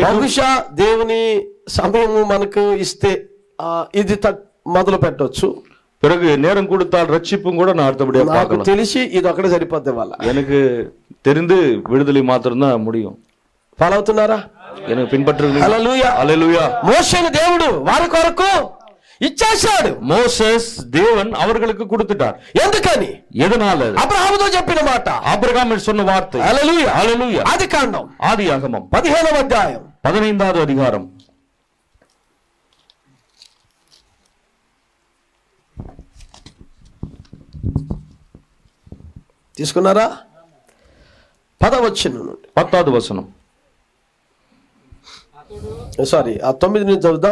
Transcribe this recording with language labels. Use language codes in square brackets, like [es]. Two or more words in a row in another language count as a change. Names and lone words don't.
[te] బహుశా దేవుని సమయము మనకు ఇస్తే ఇది మొదలు పెట్టొచ్చు. [ta] பிறகு நேரம் கொடுத்தால் ரட்சிப்பும் கூட நான் அடுத்தபடியா [te] నాకు [ta] பார்க்கலாம். [te] తెలిసి ఇది ఒకటే సరిపోద్ది వాళ్ళ. [ta] எனக்கு தெரிந்து விடுதலை மாத்திரம் தான் முடியும். [te] ఫాలో అవుతున్నారా? [ta] எனக்கு பின்பற்றுகிறீர்கள்? [te] హల్లెలూయా. హల్లెలూయా. మోషేను దేవుడు వారి కొరకు ఇచ్చేశాడు. [ta] మోసెస్ தேவன் அவர்களுக்கு கொடுத்துட்டார். [te] ఎందుకని? [ta] எதனால? [te] అబ్రహాముతో చెప్పిన మాట. [ta] ஆபிரகாம் சொன்ன வார்த்தை. [te] హల్లెలూయా. హల్లెలూయా. ఆదికాండం [ta] ஆதியாகமம் [te] 15వ అధ్యాయం [ta] 15வது அதிகாரம். [te] తీసుకున్నారా? 10వ వచనం నుండి [ta] 10வது వచనం. [te] సారీ, ఆ 9 నుంచి చదువుదాం.